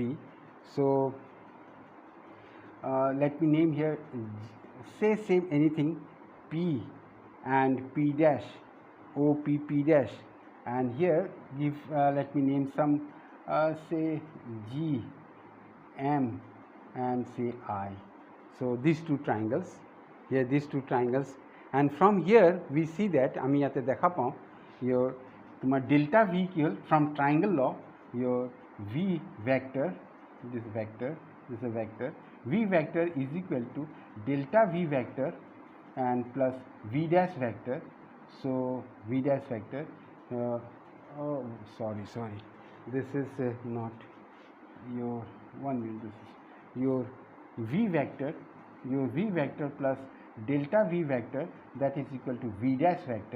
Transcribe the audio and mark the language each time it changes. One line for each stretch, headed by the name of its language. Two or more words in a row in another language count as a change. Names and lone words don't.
English: So let me name here, say same anything p and p dash, o p p dash, and here give let me name some say G, M, and say I. So these two triangles, here these two triangles, and from here we see that
Assamese: আমি ইয়াতে দেখা পাওঁ
English: your তোমার delta v
Assamese: কি হল,
English: from triangle law your v vector, this is a vector, v vector is equal to delta v vector and plus v dash vector. So v dash vector, oh sorry, this is not your one minute, this is your v vector plus delta v vector, that is equal to v dash vector.